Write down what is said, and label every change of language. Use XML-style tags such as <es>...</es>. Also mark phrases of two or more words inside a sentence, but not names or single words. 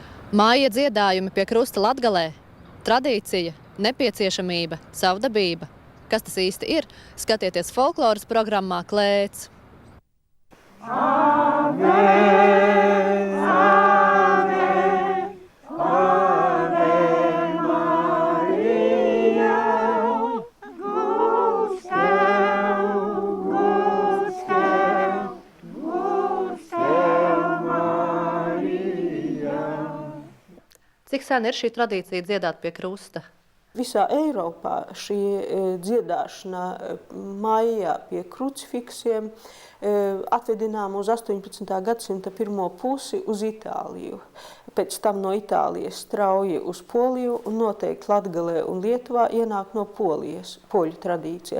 <lv>Māja dziedājumi pie krusta Latgalē. Tradīcija, nepieciešamība, savdabība. Kas tas īsti ir? Skatieties folkloras programmā Klēts.</lv> <la>Ave, ave, ave Maria, gustel, gustel, gustel Maria.</la> <lv>Cik sen ir šī tradīcija dziedāt pie krusta? Visā Eiropā šī dziedāšana maijā pie krucifiksiem atvedinām uz 18. gadsimta pirmo pusi uz Itāliju. Pēc tam no Itālijas strauji uz Poliju un noteikti Latgalē un Lietuvā ienāk no Polijas, poļu tradīcija.</lv>